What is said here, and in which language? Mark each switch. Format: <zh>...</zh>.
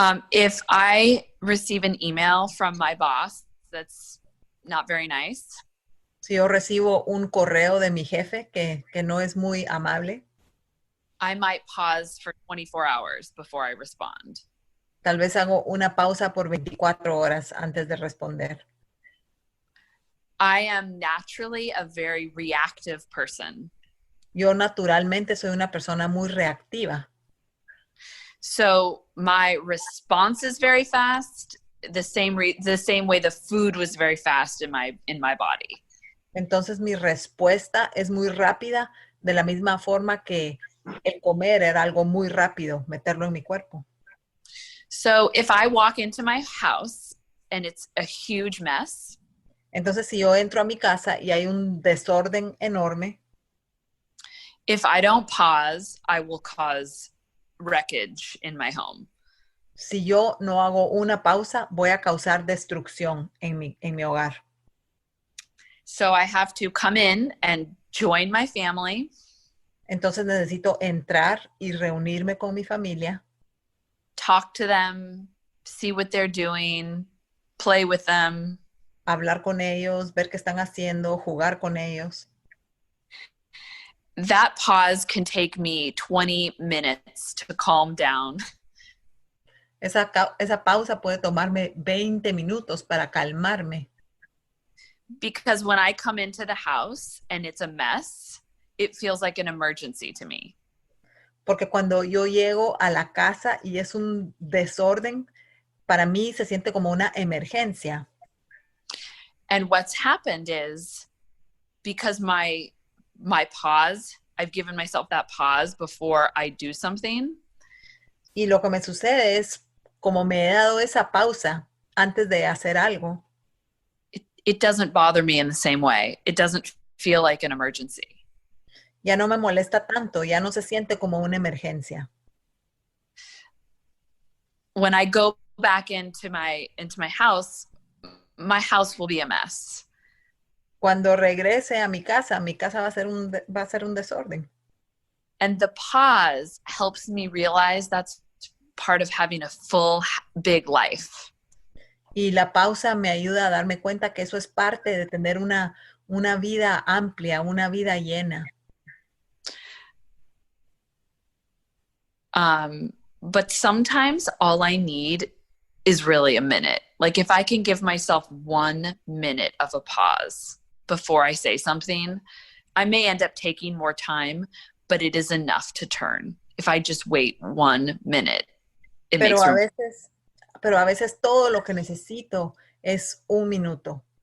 <en>If I receive an email from my boss that's not very nice.</en> <es>Si yo recibo un correo de mi jefe que no es muy amable,</es> <en>I might pause for 24 hours before I respond.</en> <es>Tal vez hago una pausa por 24 horas antes de responder.</es> <en>I am naturally a very reactive person.</en> <es>Yo naturalmente soy una persona muy reactiva.</es> <en>So my response is very fast, the same way the food was very fast in my body.</en> <es>Entonces mi respuesta es muy rápida, de la misma forma que el comer era algo muy rápido, meterlo en mi cuerpo.</es> <en>So if I walk into my house and it's a huge mess,</en> <es>entonces si yo entro a mi casa y hay un desorden enorme,</es> <en>if I don't pause, I will cause wreckage in my home.</en> <es>Si yo no hago una pausa, voy a causar destrucción en mi hogar.</es> <en>So I have to come in and join my family.</en> <es>Entonces necesito entrar y reunirme con mi familia.</es> <en>Talk to them, see what they're doing, play with them.</en> <es>Hablar con ellos, ver qué están haciendo, jugar con ellos.</es> <en>That pause can take me 20 minutes to calm down.</en> <es>Esa pausa puede tomarme 20 minutos para calmarme.</es> <en>Because when I come into the house and it's a mess, it feels like an emergency to me.</en> <es>Porque cuando yo llego a la casa y es un desorden, para mí se siente como una emergencia.</es> <en>And what's happened is, because my pause, I've given myself that pause before I do something.</en> <es>Y lo que me sucede es, como me he dado esa pausa antes de hacer algo,</es> <en>it doesn't bother me in the same way. It doesn't feel like an emergency.</en> <es>Ya no me molesta tanto, ya no se siente como una emergencia.</es> <en>When I go back into my house will be a mess.</en> <es>Cuando regrese a mi casa va a ser un desorden.</es> <en>And the pause helps me realize that's part of having a full, big life.</en> <es>Y la pausa me ayuda a darme cuenta que eso es parte de tener una vida amplia, una vida llena.</es> <en>But sometimes all I need is really a minute. Like if I can give myself 1 minute of a pause before I say something, I may end up taking more time, but it is enough to turn. If I just wait 1 minute, it</en> <es>Pero</es> <en>makes</en> <es>a</es> <en>room.</en> <es>veces todo lo que necesito es un minuto.</es>